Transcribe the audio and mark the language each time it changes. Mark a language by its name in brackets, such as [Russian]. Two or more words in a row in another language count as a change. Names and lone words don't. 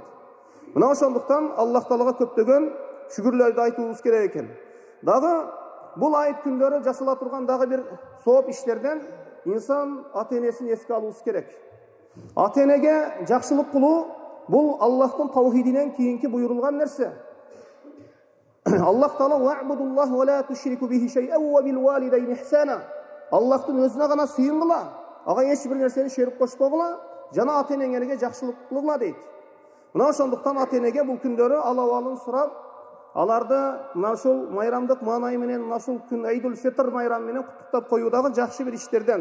[Kyrgyz] Мына ошондуктан Аллах Таалага көптөгөн шүгүрлөрдү айтуубуз керек экен. Дагы бул айт күндөрү жасала турган дагы бир сооп иштерден инсан ата-энесин эске алуубуз керек. Ата-энеге жакшылык кылуу бул Аллахтын таухидинен кийинки буйрулган нерсе. [Arabic] الله تعالى واعبدوا الله ولا تشركوا به شيئا وبالوالدين إحسانا. [Kyrgyz] Аллахтын өзүнө гана сыйынгыла, ага эч бир нерсени шерик кошпогула, жана ата энеңерге жакшылык кылгыла дейт. Мына ошондуктан ата энеге бул күндөрү алабалын сурап, аларды мына ушул майрамдык маанай менен, мына ушул күн Айдул Фитр майрамы менен куттуктап коюу дагы жакшы бир иштерден.